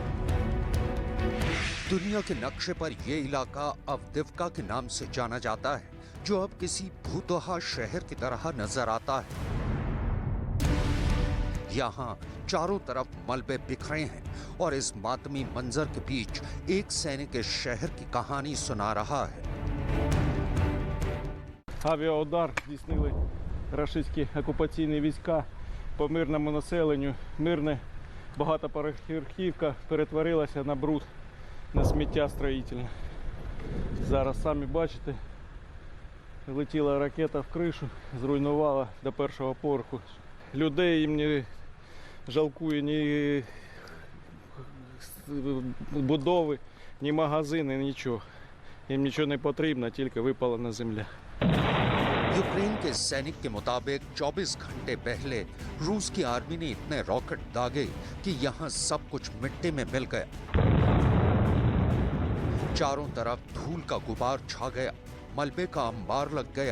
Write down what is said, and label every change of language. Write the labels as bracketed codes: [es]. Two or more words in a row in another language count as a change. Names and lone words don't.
[hi] दुनिया के नक्शे पर यह इलाका अवदिव्का के नाम से जाना जाता है, जो अब किसी भूतोहा शहर की तरह नजर आता है। यहाँ चारों तरफ मलबे बिखरे हैं और इस मातमी मंजर के बीच एक सैनिक इस शहर की कहानी सुना रहा है। [uk] Авіаудар здійснили рашистські окупаційні війська по мирному населенню. Мирне багатоповерхівка перетворилася на бруд, на сміття строїтельне. Зараз самі бачите, летіла ракета в кришу, зруйнувала до першого поверху. Людей їм не жалкує ні будови, ні магазини, нічого. Їм нічого не потрібно, тільки випалена земля. [hi] यूक्रेन के सैनिक के मुताबिक 24 घंटे पहले रूस की आर्मी ने इतने रॉकेट दागे कि यहां सब कुछ मिट्टी में मिल गया। चारों तरफ धूल का गुबार छा गया, मलबे का अंबार लग गया।